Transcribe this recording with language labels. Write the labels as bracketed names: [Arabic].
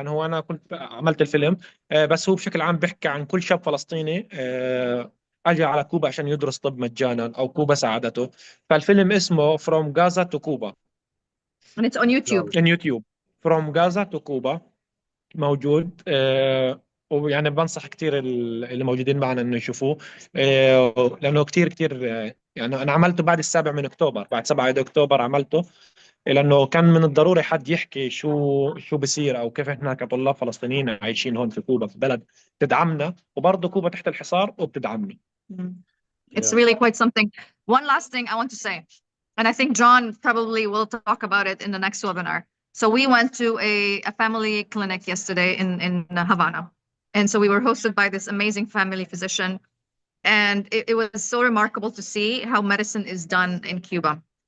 [Arabic] يعني هو انا كنت عملت الفيلم، بس هو بشكل عام بيحكي عن كل شاب فلسطيني اجى على كوبا عشان يدرس طب مجانا او كوبا ساعدته. فالفيلم اسمه From Gaza to Cuba [English] and it's on YouTube. in YouTube. From Gaza to Cuba [Arabic] موجود. ويعني بنصح كتير اللي موجودين معنا انه يشوفوه، لانه كتير يعني انا عملته بعد 7 بعد 7 اكتوبر عملته، لانه كان من الضروري حد يحكي شو بصير او كيف احنا كطلاب فلسطينيين عايشين هون في كوبا، في بلد تدعمنا، وبرضه كوبا تحت الحصار وبتدعمنا. [English] It's really quite something. One last thing I want to say, and I think John probably will talk about it in the next webinar. So we went to a family clinic yesterday in Havana. And so we were hosted by this amazing family physician. And it was so remarkable to see how medicine is done in Cuba.